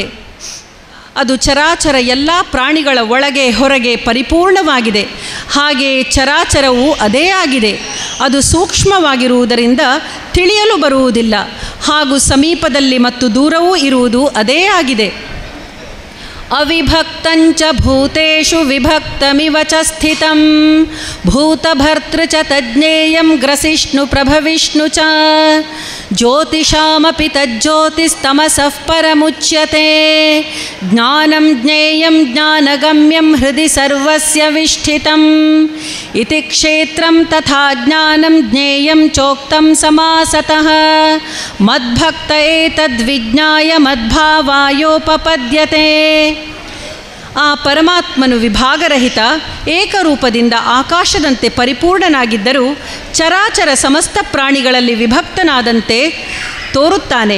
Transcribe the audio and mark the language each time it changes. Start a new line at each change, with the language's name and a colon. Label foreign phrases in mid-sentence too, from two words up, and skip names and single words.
Kannada: ಅದು ಚರಾಚರ ಎಲ್ಲ ಪ್ರಾಣಿಗಳ ಒಳಗೆ ಹೊರಗೆ ಪರಿಪೂರ್ಣವಾಗಿದೆ. ಹಾಗೆಯೇ ಚರಾಚರವು ಅದೇ ಆಗಿದೆ. ಅದು ಸೂಕ್ಷ್ಮವಾಗಿರುವುದರಿಂದ ತಿಳಿಯಲು ಬರುವುದಿಲ್ಲ ಹಾಗೂ ಸಮೀಪದಲ್ಲಿ ಮತ್ತು ದೂರವೂ ಇರುವುದು ಅದೇ ಆಗಿದೆ.
Sanskrit: ಅವಿಭಕ್ತಂಚ ಭೂತೇಷು ವಿಭಕ್ತಮಿವ ಚ ಸ್ಥಿತಂ ಭೂತಭರ್ತೃ ಚ ತಜ್ಞೇಯಂ ಗ್ರಸಿಷ್ಣು ಪ್ರಭವಿಷ್ಣು ಚ ಜ್ಯೋತಿಷಾಮಪಿ ತಜ್ಜ್ಯೋತಿಸ್ತಮಸಃ ಪರಮುಚ್ಯತೆ ಜ್ಞಾನಂ ಜ್ಞೇಯಂ ಜ್ಞಾನಗಮ್ಯಂ ಹೃದಿ ಸರ್ವಸ್ಯ ವಿಷ್ಠಿತಂ ಇತಿ ಕ್ಷೇತ್ರಂ ತಥಾ ಜ್ಞಾನಂ ಜ್ಞೇಯಂ ಚೋಕ್ತಂ ಸಮಾಸತಃ ಮದ್ಭಕ್ತ ಏತದ್ವಿಜ್ಞಾಯ ಮದ್ಭಾವಾಯೋಪಪದ್ಯತೆ.
Kannada: ಆ ಪರಮಾತ್ಮನು ವಿಭಾಗರಹಿತ ಏಕರೂಪದಿಂದ ಆಕಾಶದಂತೆ ಪರಿಪೂರ್ಣನಾಗಿದ್ದರೂ ಚರಾಚರ ಸಮಸ್ತ ಪ್ರಾಣಿಗಳಲ್ಲಿ ವಿಭಕ್ತನಾದಂತೆ ತೋರುತ್ತಾನೆ.